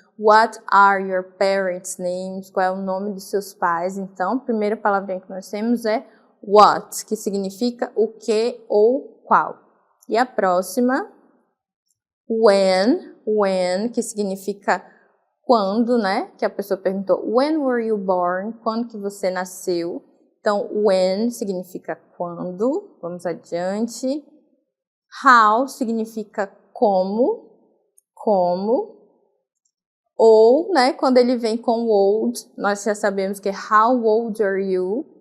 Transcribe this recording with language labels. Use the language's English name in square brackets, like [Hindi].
[English] What are your parents' names, [Portuguese] qual é o nome dos seus pais? Então, a primeira palavrinha que nós temos é what, que significa o que ou qual. E a próxima, when, que significa quando, né? Que a pessoa perguntou, [English] when were you born? [Portuguese] Quando que você nasceu? Então, when significa quando. Vamos adiante. How significa como. Ou, né? Quando ele vem com old, nós já sabemos que [English] how old are you?